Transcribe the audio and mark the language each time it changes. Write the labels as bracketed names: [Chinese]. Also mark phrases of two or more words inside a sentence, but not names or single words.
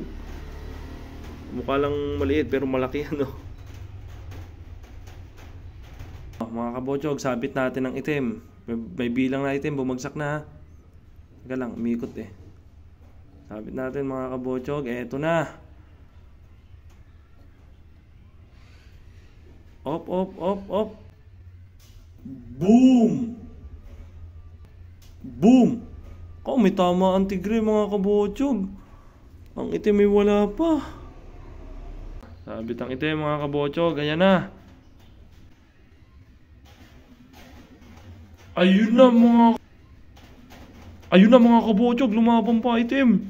[Filipino] Mukha lang maliit pero malaki ano. Mga kabotsog, sabit natin ang itim. May bilang na itim, bumagsak na. Teka lang, umikot eh. Sabit natin mga kabotsog, eto na. Op, op, op, op. Boom! Boom! May tama ang tigre mga kabotsog. Ang itim ay wala pa. Sabit ang itim mga kabotsog, ganyan na. Ayun na mga kabotsog, lumabang pa itim.